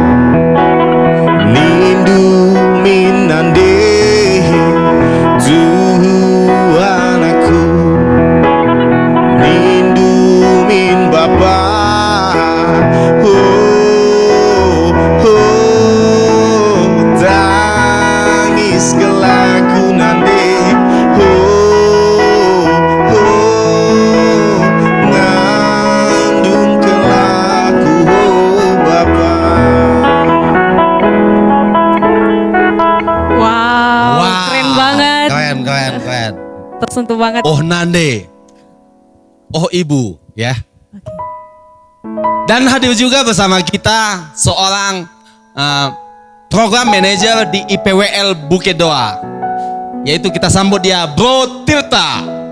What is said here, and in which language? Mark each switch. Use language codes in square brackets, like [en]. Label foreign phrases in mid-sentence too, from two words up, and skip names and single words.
[btx] nindu minande tu anakku nindu min bapa oh tangis kelaku nande ngandung kelaku bapa. [id] Wow, keren banget. Keren. Tersentuh banget. Oh Nande, oh Ibu, ya. Dan hadir juga bersama kita seorang program manajer di IPWL Bukit Doa, yaitu kita sambut dia Bro Tirta.